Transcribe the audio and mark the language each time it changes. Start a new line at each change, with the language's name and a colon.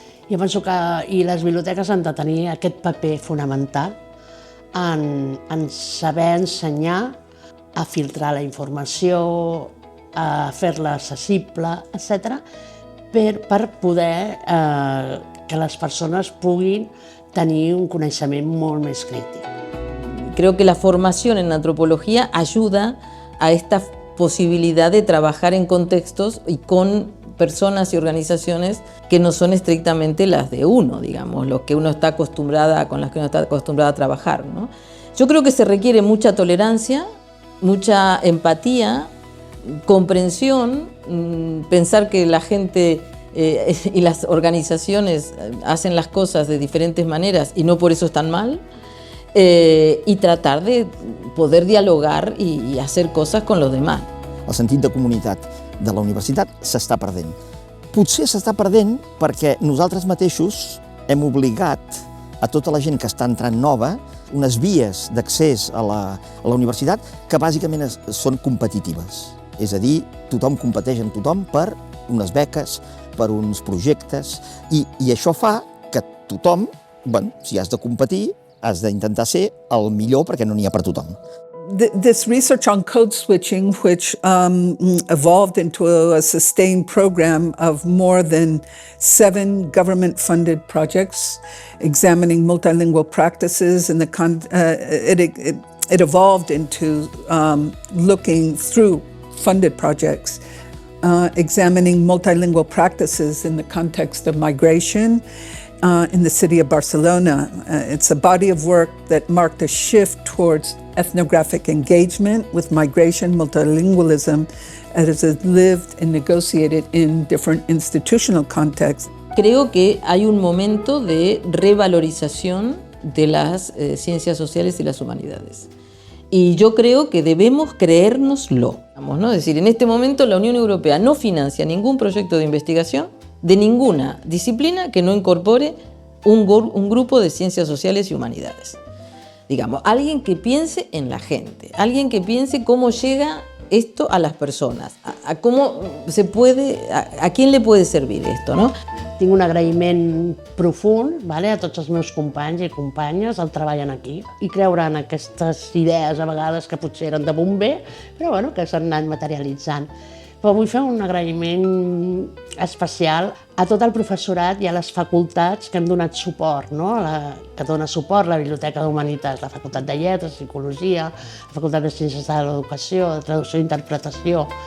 Catalan: Jo penso que les biblioteques han de tenir aquest paper fonamental en saber ensenyar, a filtrar la informació, a fer-la accessible, etc., per poder que les persones puguin tenir un coneixement molt més crític.
Spanish: Creo que la formación en antropología ayuda a esta posibilidad de trabajar en contextos y con personas y organizaciones que no son estrictamente las de uno, digamos, lo que uno está acostumbrada, con las que uno está acostumbrada a trabajar, ¿no? Yo creo que se requiere mucha tolerancia, mucha empatía, comprensión, pensar que la gente y las organizaciones hacen las cosas de diferentes maneras y no por eso están mal, y tratar de poder dialogar y hacer cosas con los demás.
Catalan: El sentit de comunitat de la universitat s'està perdent. Potser s'està perdent perquè nosaltres mateixos hem obligat a tota la gent que està entrant nova unes vies d'accés a la universitat que bàsicament són competitives. És a dir, tothom competeix amb tothom per unes beques, per uns projectes, i això fa que tothom, si has de competir, has d'intentar ser el millor perquè no n'hi ha per tothom.
English: This research on code switching, which evolved into a sustained program of more than 7 government-funded projects examining multilingual practices, and it evolved into looking through funded projects, examining multilingual practices in the context of migration in the city of Barcelona. It's a body of work that marked a shift towards ethnographic engagement with migration multilingualism as it lived and negotiated in different institutional contexts.
Spanish: Creo que hay un momento de revalorización de las ciencias sociales y las humanidades. Y yo creo que debemos creérnoslo, ¿no? Es decir, en este momento la Unión Europea no financia ningún proyecto de investigación de ninguna disciplina que no incorpore un grupo de ciencias sociales y humanidades. Digamos, alguien que piense en la gente, alguien que piense cómo llega esto a las personas, a cómo se puede, a quién le puede servir esto, ¿no?
Catalan: Tinc un agraïment profund a tots els meus companys i companyes el treball aquí i creure en aquestes idees a vegades que potser eren de bomber, però que s'han anat materialitzant. Però vull fer un agraïment especial a tot el professorat i a les facultats que hem donat suport, que dona suport la Biblioteca d'Humanitats, la Facultat de Lletres, Psicologia, la Facultat de Ciències de l'Educació, de Traducció i Interpretació.